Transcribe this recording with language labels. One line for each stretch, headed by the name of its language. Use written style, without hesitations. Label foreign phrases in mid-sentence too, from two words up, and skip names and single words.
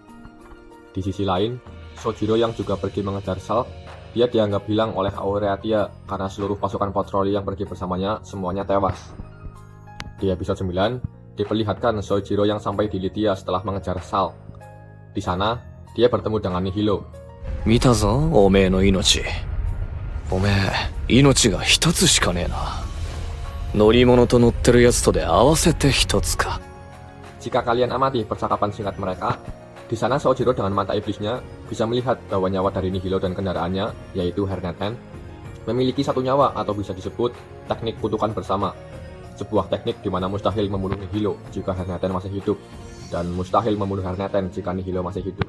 Indonesian: Di sisi lain, Sojiro yang juga pergi mengejar Shulk, dia dianggap hilang oleh Aurelia karena seluruh pasukan patroli yang pergi bersamanya semuanya tewas. Di episode 9, diperlihatkan Sojiro yang sampai di Lydia setelah mengejar Shulk. Di sana, dia bertemu dengan Nihilo.
Japanese: 見たぞ、おめえの命。おめえ、命が一つしかねえな。乗り物と乗ってるやつとで合わせて一つか。
Indonesian: Jika kalian amati percakapan singkat mereka, di sana Sojiro dengan mata iblisnya bisa melihat bahwa nyawa dari Nihilo dan kendaraannya, yaitu Herneten, memiliki satu nyawa atau bisa disebut teknik kutukan bersama. Sebuah teknik di mana mustahil membunuh Nihilo jika Herneten masih hidup, dan mustahil membunuh Herneten jika Nihilo masih hidup.